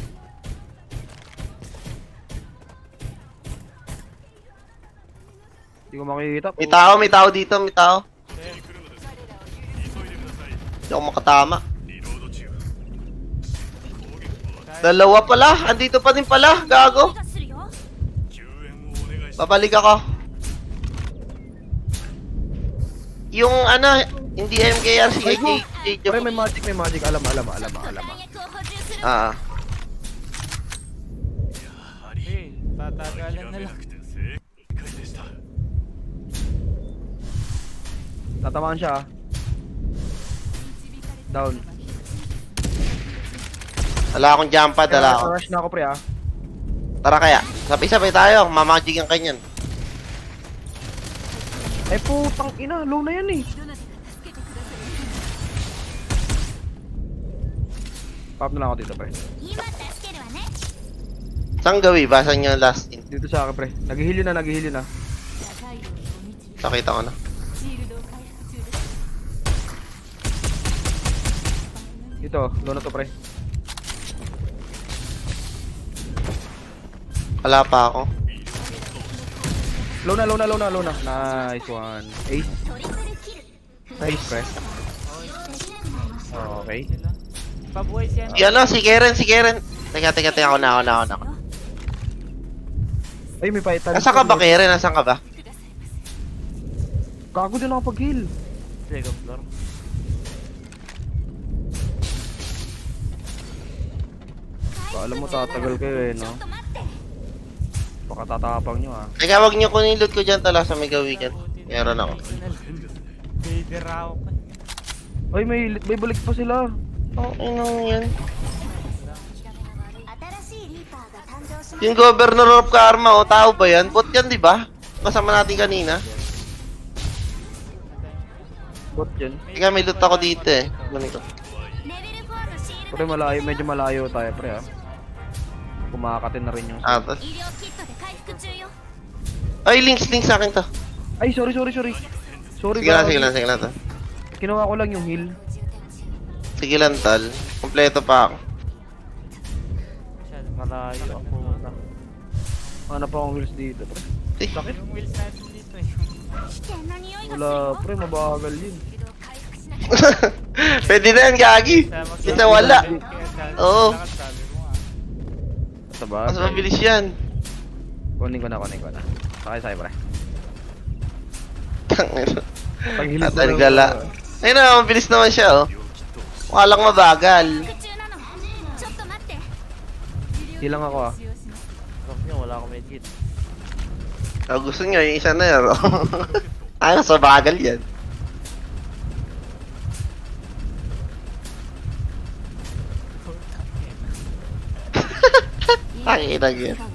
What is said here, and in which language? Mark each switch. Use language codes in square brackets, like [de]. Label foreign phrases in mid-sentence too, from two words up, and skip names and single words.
[tl] Hindi ko makikita. May tao dito, may tao. Ayun. Hindi ako makatama. Dalawa pala, andito pa din pala, gago. [ja] がするよ [tl] Babalik ako. Yung ano, hindi MKR, si Ay, go! KJ. Pre, may magic. Alam. [ja] 弾薬を補充する [tl] Ah, Hey, tatagalan na lang. Tatamaan siya ah. Down. wala akong jump pad, wala ako. Rush na ako pre ah. Tara kaya, sabay-sabay tayo, mamagigan ka niyan. Ay putang ina, low na yan eh. [ja] どなたか助けてくださ [tl] Pop na lang ako dito pre. [ja] い今助けるわね [tl] Saan gawi ba? Saan yung last in? Dito sa akin pre. Naghihili na. [ja] 高いようにお導き [tl] Nakita ko na. [ja] シールドを回復中です [tl] Dito, low na to pre. Wala pa ako. Low na. [en] Nice one. Ace. [ja] トリプルキル [tl] Nice pre. Okay. Sila. Pabuhay siya. Si Keren. Teka, ako na. Ay, may paitan. Nasaan ka ba, Keren? Nasaan ka ba? [ja] くださいませ [tl] Gago din ako pag-heal. [en] Second floor. [tl] Alam mo tatagal kayo eh, [ja] ちょ [tl] no? [ja] っと待って [tl] Baka tatapang nyo ah. Teka, wag niyo kunin loot ko dyan tala sa may gawigan. Meron ako. Vader ako pa. Ay, may balik pa sila. Oh, ano yan? [ja] 新しいリーパーが誕生しま [tl] Yung Governor of Karma, o tao ba yan? Bot yan, di ba? Kasama natin kanina. Bot dyan. Teka, may loot ako dito eh. Kunin ko. [ja] すレベル4のシール [tl] Pre, medyo malayo tayo pre ah. Kumakatin na rin yung... Ah, tas. [ja] 医療キットで回復中よ [tl] Ay, links sa akin to. Ay, sorry. Sorry Sige gago. lang to. Kinuha ko lang yung heal. [ja] 充填中 [tl] Sige lang, tal. Kompleto pa ako. Masyado. Malayo ako na. Hanap pa akong heals dito pre. Eh, Yung wheels natin dito eh. [ja] 危険な匂いがする [tl] Wala [ja] よ [tl] pre, mabagal yun. [ja] シールドを回復しなきゃ [tl] Pwede na yan, Gagi. Kita wala. Oo. Sabi mo nga. Taba. Mas mabilis yan. Kunin ko na. Sakay pre. Tangina. Pag heal ko Tatal lang, gala. Ayun na, mabilis naman siya, oh. Mukha lang mabagal. [ja] 回復中なのちょっと待って [tl] Heal lang ako ah. [ja] 使用します [tl] Rock niya, wala akong medkit. Ah, gusto niyo, yung isa na yan, oh. Ay, mas mabagal yan. Ay, yan.